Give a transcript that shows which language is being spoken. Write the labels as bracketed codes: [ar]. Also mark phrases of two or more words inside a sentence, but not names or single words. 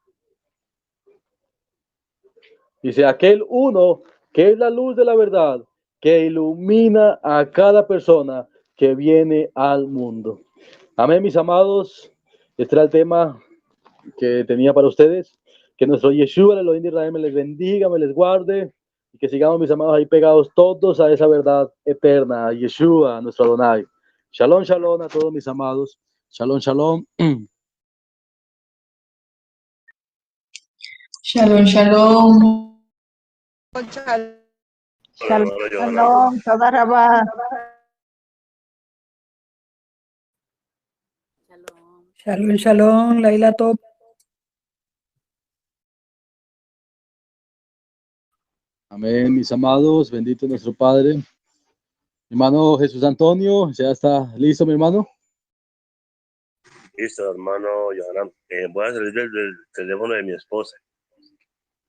[es] Dice, aquel uno que es la luz de la verdad, que ilumina a cada persona que viene al mundo. Amén, mis amados. Este era el tema que tenía para ustedes. Que nuestro Yeshua, el Elohim de Israel, me les bendiga, me les guarde. Y que sigamos, mis amados, ahí pegados todos a esa verdad eterna, a Yeshua, a nuestro Adonai. [he] שלום, שלום [es] a todos mis amados. [he] שלום, שלום. שלום, שלום. שלום, תודה רבה. שלום, שלום, לילה טוב. [es] Amén, mis amados, bendito nuestro Padre. Mi hermano Jesús Antonio, ¿ya está listo, mi hermano? Listo, hermano Yohanan. Voy a salir del teléfono de mi esposa.